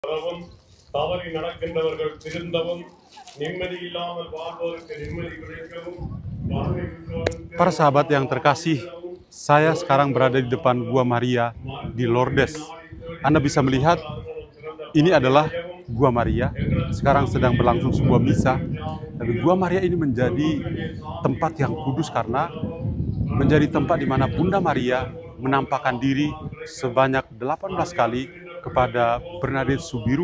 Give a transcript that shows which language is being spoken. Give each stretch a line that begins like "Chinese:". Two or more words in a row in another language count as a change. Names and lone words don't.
Tamil: வரவும் தவறி நடக்கின்றவர்கள் திருந்தவும் நிம்மதி இல்லாமல் வாழ்வோருக்கு நிம்மதி கிடைக்கவும்.
Indonesian: Para sahabat yang terkasih, saya sekarang berada di depan Gua Maria di Lourdes. Anda bisa melihat ini adalah Gua Maria. Sekarang sedang berlangsung sebuah misa. Tapi Gua Maria ini menjadi tempat yang kudus karena menjadi tempat di mana Bunda Maria menampakkan diri sebanyak 18 kali kepada Bernadette Soubirous.